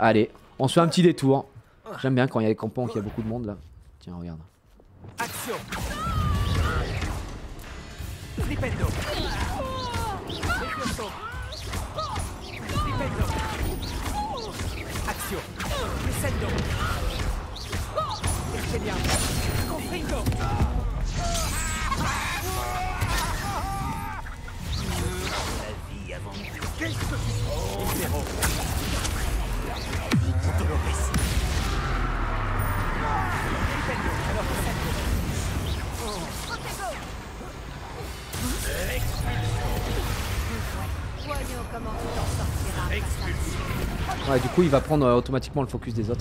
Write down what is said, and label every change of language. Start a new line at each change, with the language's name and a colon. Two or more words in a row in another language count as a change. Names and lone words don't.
French: Allez, on se fait un petit détour. J'aime bien quand il y a des campements, qu'il y a beaucoup de monde là. Tiens, regarde. Action. Flipendo. Action. Descendo. Expelliarmus. Confringo. La vie avant tout. Qu'est-ce que tu fais? Zéro. Autoloris. Flipendo. Alors descendo. Ouais, du coup, il va prendre automatiquement le focus des autres.